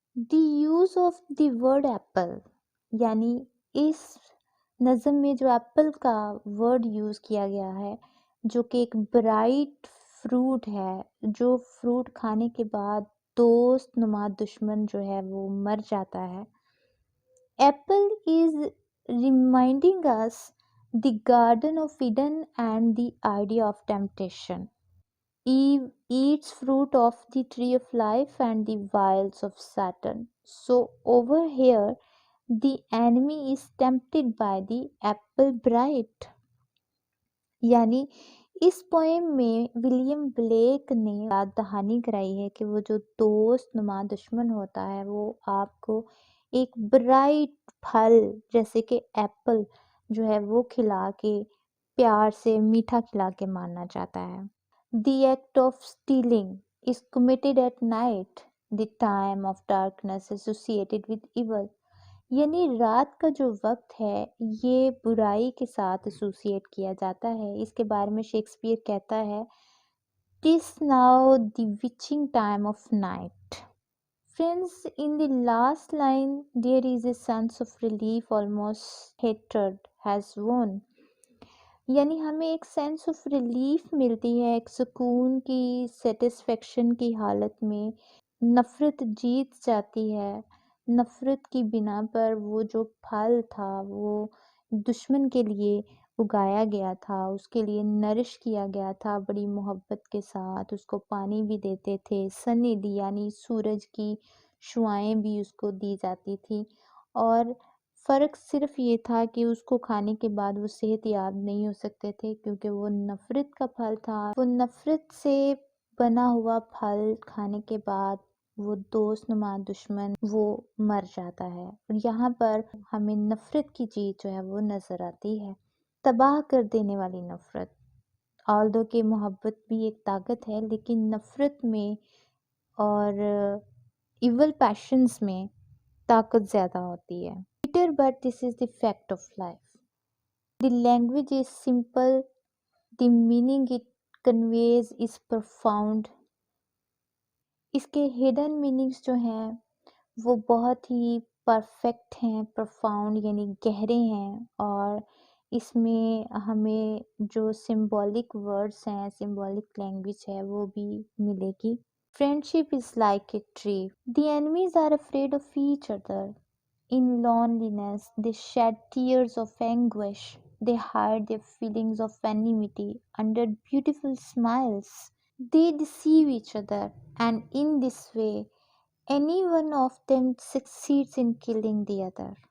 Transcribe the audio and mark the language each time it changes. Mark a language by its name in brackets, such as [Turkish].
[English] the use of the word apple, [Urdu] یعنی اس نظم میں جو ایپل کا ورڈ یوز کیا گیا ہے جو کہ ایک برائٹ فروٹ ہے، جو فروٹ کھانے کے بعد دوست نما دشمن جو ہے وہ مر جاتا ہے. [English] Apple is reminding us the garden of Eden and the idea of temptation. Eve eats fruit of the tree of life and the wiles of Satan. So over here, the enemy is tempted by the apple bright. [Urdu] یعنی اس poem میں William black نے یاد دہانی کرائی ہے کہ وہ جو دوست نما دشمن ہوتا ہے وہ آپ کو ایک برائٹ پھل جیسے کہ ایپل جو ہے وہ کھلا کے پیار سے میٹھا کھلا کے مارنا چاہتا ہے. [English] The act of stealing is committed at night, the time of darkness associated with evil. [Urdu] یعنی رات کا جو وقت ہے یہ برائی کے ساتھ ایسوسیٹ کیا جاتا ہے. اس کے بارے میں شیکسپیئر کہتا ہے [English] "'Tis now the witching time of night." Friends, in the last line there is a sense of relief, almost hatred has won. [Urdu] یعنی ہمیں ایک سینس آف ریلیف ملتی ہے، ایک سکون کی سیٹسفیکشن کی حالت میں نفرت جیت جاتی ہے. نفرت کی بنا پر وہ جو پھل تھا وہ دشمن کے لیے اگایا گیا تھا، اس کے لیے نرش کیا گیا تھا بڑی محبت کے ساتھ، اس کو پانی بھی دیتے تھے، سنی دی یعنی سورج کی شعائیں بھی اس کو دی جاتی تھی، اور فرق صرف یہ تھا کہ اس کو کھانے کے بعد وہ صحت یاب نہیں ہو سکتے تھے کیونکہ وہ نفرت کا پھل تھا. وہ نفرت سے بنا ہوا پھل کھانے کے بعد وہ دوست نما دشمن وہ مر جاتا ہے. اور یہاں پر ہمیں نفرت کی جیت جو ہے وہ نظر آتی ہے، تباہ کر دینے والی نفرت. آلدو کہ محبت بھی ایک طاقت ہے لیکن نفرت میں اور ایول پیشنز میں طاقت زیادہ ہوتی ہے. [English] But this is the fact of life. The language is simple, the meaning it conveys is profound. [Urdu] اس کے hidden meanings جو ہیں وہ بہت ہی پرفیکٹ ہیں، profound یعنی گہرے ہیں، اور اس میں ہمیں جو symbolic words ہیں، symbolic language ہے وہ بھی ملے گی. [English] Friendship is like a tree. The enemies are afraid of each other. In loneliness, they shed tears of anguish. They hide their feelings of enmity under beautiful smiles. They deceive each other, and in this way, any one of them succeeds in killing the other.